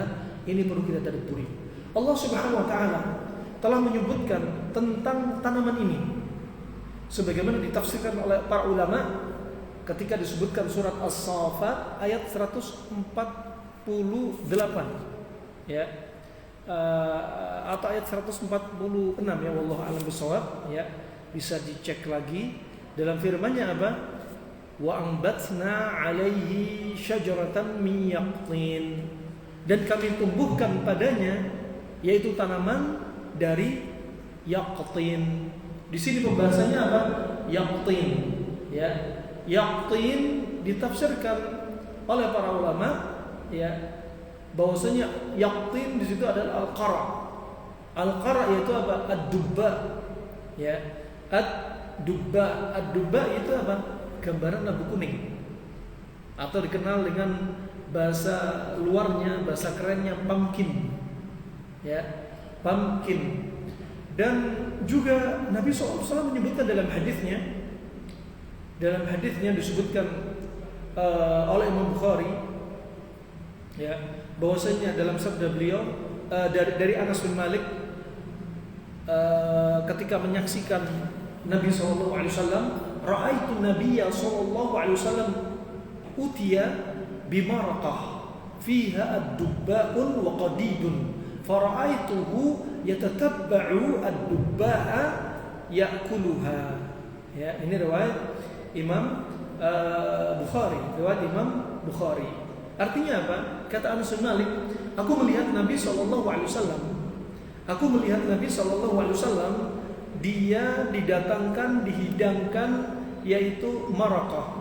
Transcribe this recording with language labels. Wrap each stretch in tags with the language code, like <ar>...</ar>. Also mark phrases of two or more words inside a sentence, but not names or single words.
<id>Ini perlu kita tadabburi. Allah</id> <ar>سبحانه وتعالى</ar> <id>telah menyebutkan tentang tanaman ini sebagaimana ditafsirkan oleh para ulama ketika disebutkan surat As-Saffat ayat 148, ya, atau ayat 146, ya,</id> <ar>والله أعلم بالصواب,</ar> <id>ya. Bisa dicek lagi Dalam firman-Nya apa?</id> <ar>وأنبتنا عليه شجرة من يقطين.</ar> <id>Dan kami tumbuhkan padanya yaitu tanaman dari yaqtin. Di sini pembahasannya apa? Yaqtin, ya. Yaqtin ditafsirkan oleh para ulama, ya, bahwasanya yaqtin di situ adalah al-qara. Al-qara yaitu apa? Ad-dubba. Ya. Ad-dubba. Ad-dubba itu apa? Gambaran labu kuning. Atau dikenal dengan bahasa luarnya, bahasa kerennya pumpkin. Ya. Pumpkin. Dan juga Nabi SAW menyebutkan dalam hadisnya disebutkan oleh Imam Bukhari, ya, bahwasanya dalam sabda beliau dari Anas bin Malik ketika menyaksikan Nabi SAW,</id> <ar>رأيت النبي صلى الله عليه وسلم أتي بمرقة فيها دباء وقديد فرأيته يتتبع الدباء يأكلها.</ar> <id>Ya, ini riwayat Imam Bukhari, riwayat Imam Bukhari. Artinya apa? Kata Anas bin Malik, aku melihat Nabi SAW. Dia didatangkan, dihidangkan yaitu maraqah.</id>